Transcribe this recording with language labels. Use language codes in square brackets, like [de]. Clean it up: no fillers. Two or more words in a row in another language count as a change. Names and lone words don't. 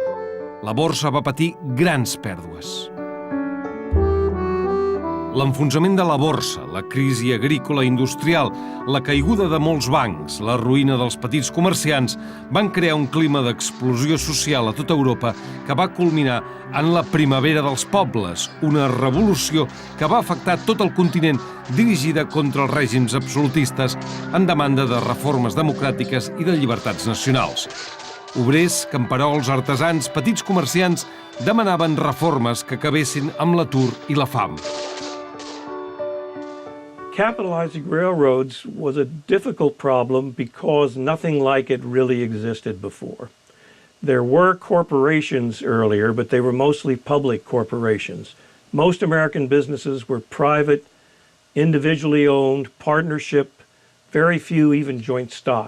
[ca] La borsa va patir grans pèrdues. L'enfonsament de la borsa, la crisi agrícola i industrial, la caiguda de molts bancs, la ruïna dels petits comerciants van crear un clima d'explosió social a tota Europa que va culminar en la primavera dels pobles, una revolució que va afectar tot el continent dirigida contra els règims absolutistes en demanda de reformes democràtiques i de llibertats nacionals. Obrers, camperols, artesans, petits comerciants demanaven reformes que acabessin amb l'atur i la fam. [en] Capitalizing railroads was a difficult problem because nothing like it really existed before. There were corporations earlier, but they were mostly public corporations. Most American businesses were private, individually owned, partnership, very few even joint stock.